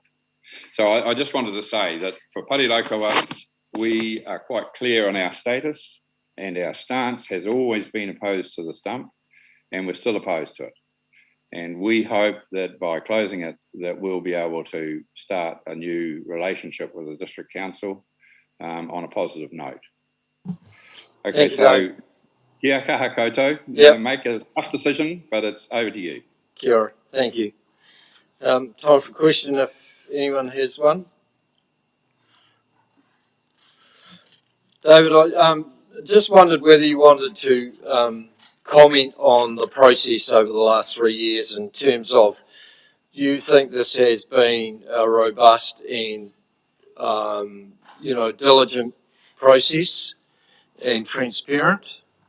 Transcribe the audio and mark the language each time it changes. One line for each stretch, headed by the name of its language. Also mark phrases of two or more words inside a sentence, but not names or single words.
English: So I just wanted to say that for Parirokawa, we are quite clear on our status, and our stance has always been opposed to this dump, and we're still opposed to it. And we hope that by closing it, that we'll be able to start a new relationship with the District Council on a positive note. Okay, so
Māori: kia kaha koutou.
English: Make a tough decision, but it's over to you.
Māori: Kia ora.
English: Thank you. Time for a question if anyone has one. David, I just wondered whether you wanted to comment on the process over the last 3 years in terms of, do you think this has been a robust and diligent process and transparent?